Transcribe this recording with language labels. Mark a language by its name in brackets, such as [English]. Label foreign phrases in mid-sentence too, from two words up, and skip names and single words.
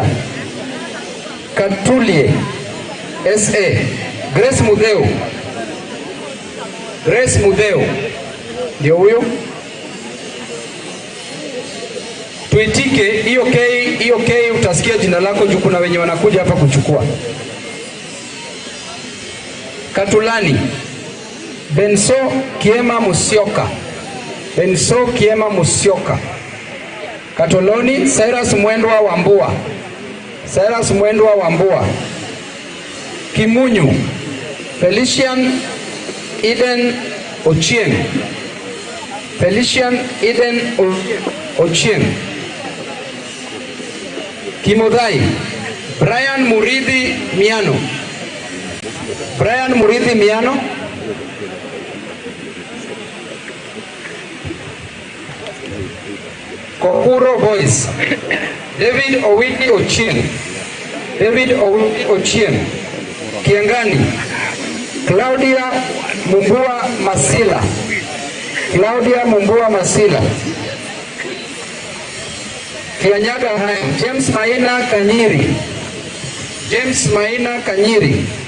[Swahili] Katulie SA. Grace Mudheu. Ndio huyo. Tuitike hiyo K utasikia jina lako juu kuna wenye wanakuja hapa kuchukua. Katulani. Benso Kiema Musyoka. Katoloni. Cyrus Mwendwa Wambua. Kimunyu. Felician Eden Ochieng. Kimodhai. Brian Muridhi Miano. Kokuro Boys. David Owiti Ochieng. Kiangani. Claudia Mumbua Masila. Kianyaga hai. James Maina Kanyiri.